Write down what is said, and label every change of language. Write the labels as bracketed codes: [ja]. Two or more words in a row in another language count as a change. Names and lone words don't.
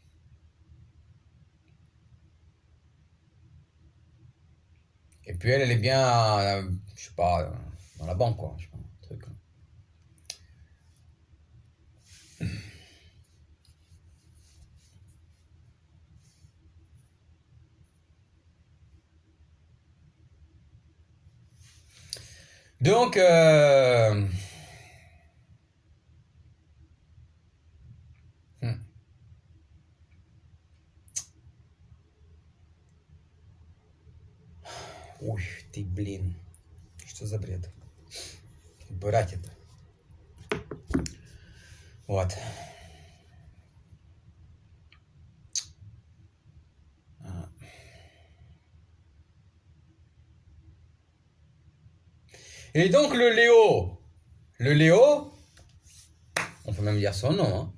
[fr] Et puis elle est bien, je sais pas, dans la banque, quoi. Je sais pas, un truc. Donc, [ru] ой, ты, блин, что за бред? Брать это. Вот. [fr] Et donc le Léo, on peut même dire son nom, hein.